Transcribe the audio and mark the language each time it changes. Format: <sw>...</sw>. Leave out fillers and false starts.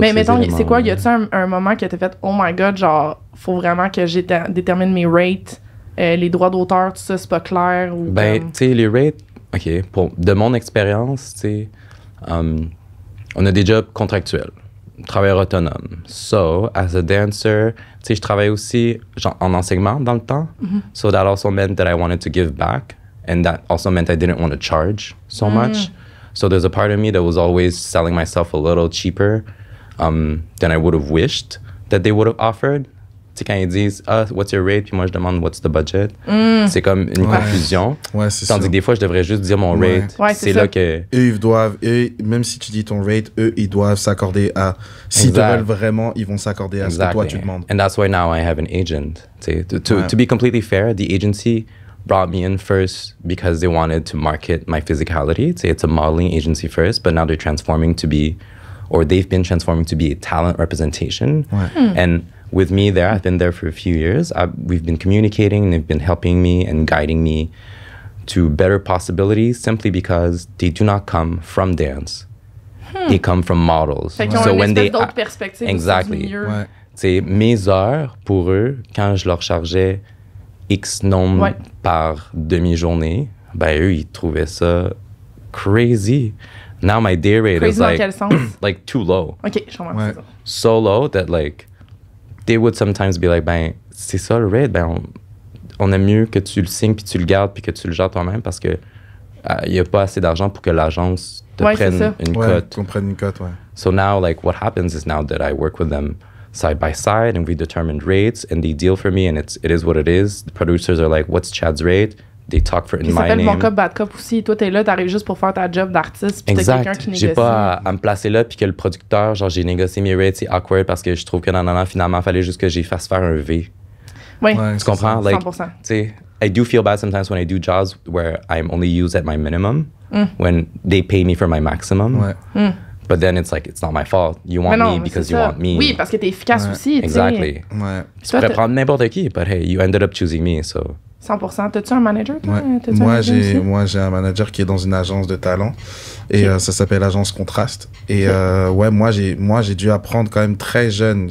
<fr>mais mettons, c'est quoi, y a-t-il un moment qui a été fait «</fr> <en>Oh my God</en> <fr>», genre, faut vraiment que je détermine mes rates, les droits d'auteur, tout ça, c'est pas clair? Ou tu sais, les rates, OK, de mon expérience, tu sais, on a des jobs contractuels. Travailleur autonome.</fr> <en>So, as a dancer,</en> <fr>tu sais, je travaille aussi en enseignement dans le temps.</fr> <en>So that also meant that I wanted to give back. And that also meant I didn't want to charge so much. So there's a part of me that was always selling myself a little cheaper than I would have wished that they would have offered.</en> <fr>Tu sais, quand ils disent «</fr> <en>what's your rate?</en> <fr>» Puis moi, je demande «</fr> <en>what's the budget?</en> <fr>» C'est comme une confusion. Ouais, c'est Tandis que des fois, je devrais juste dire mon rate. Ouais, c'est là que... Même si tu dis ton rate, eux, ils doivent s'accorder à... S'ils te veulent vraiment, ils vont s'accorder à ce que toi, tu demandes.</fr> <en>And that's why now I have an agent. To be completely fair, the agency brought me in first because they wanted to market my physicality. It's a modeling agency first, but now they're transforming to be... Or they've been transforming to be a talent representation. And... With me there, I've been there for a few years. We've been communicating and they've been helping me and guiding me to better possibilities simply because they do not come from dance. They come from models.</en> <fr>Fait qu'ils ont une espèce d'autre perspective.</fr> <en>Exactly.</en> <fr>Tu c'est mes heures pour eux, quand je leur chargeais X nombre par demi-journée, ben eux, ils trouvaient ça crazy.</fr> <en>Now my day rate crazy is like,</en> <fr>dans quel sens?</fr> <en>like too low.</en> <fr>OK, je comprends. Ouais.</fr> <en>So low that like, they would sometimes be like,</en> <fr>ben, c'est ça le rate, ben, on aime mieux que tu le signes puis tu le gardes puis que tu le gères toi-même parce que il y a pas assez d'argent pour que l'agence te prenne une cote. Qu'on prenne une cote, ouais.</fr> <en>So now, like, what happens is now that I work with them side by side and we determine rates and they deal for me and it is what it is. The producers are like, what's Chad's rate? They talk for in my name.</en> <fr>Ça s'appelle</fr> <en>bon cop, bad cop</en> <fr>aussi. Toi, t'es là, t'arrives juste pour faire ta job d'artiste puis t'as quelqu'un qui négocie. J'ai pas à me placer là puis que le producteur, genre, j'ai négocié mes rates, c'est awkward parce que je trouve que finalement, il fallait juste que j'y fasse faire un V. Oui, tu comprends? Ça.</fr> <en>Like, 100%.</en> <fr>Tu sais,</fr> <en>I do feel bad sometimes when I do jobs where I'm only used at my minimum when they pay me for my maximum.</en> <fr>Ouais.</fr> <en>But then it's like, it's not my fault. You want me because you want me.</en> <fr>Oui, parce que t'es efficace aussi.</fr> <en>Exactly.</en> <fr>Ouais. Tu pourrais prendre n'importe qui,</fr> <en>but hey, you ended up choosing me, so...</en> <fr>100%. T'as-tu un manager, toi? Ouais. Moi, j'ai un manager qui est dans une agence de talent et ça s'appelle l'agence Contraste. Et moi, j'ai dû apprendre quand même très jeune.</fr>